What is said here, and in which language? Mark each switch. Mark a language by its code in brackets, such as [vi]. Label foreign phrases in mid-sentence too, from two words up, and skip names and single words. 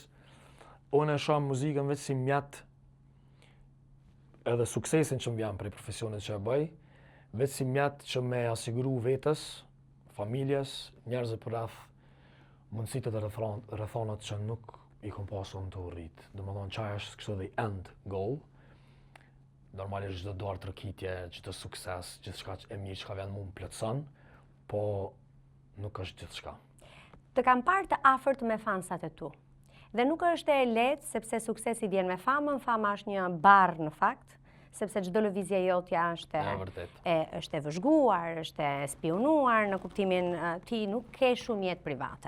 [sq] Unë e shoh muzikën vetë si mjet, edhe suksesin që më vjen prej profesionit që e bëj, vetë si mjet që me asiguru vetës, familjes, njerëzve për rreth, mundësitë dhe rrethonat që nuk i kom pasun të urrit. Domethënë çaj është kështu [en] the end goal. [sq] Normalisht çdo duar tërkitje, çdo sukses, gjithçka e mirë që ka vjen mund plotson, po nuk është gjithçka. Të kam parë të afërt me fansat e tu. Dhe nuk është e lehtë sepse suksesi vjen me famën, fama është një barr në fakt, sepse çdo lëvizje jotja është e vëzhguar, është e spionuar, në kuptimin ti nuk ke shumë jetë private.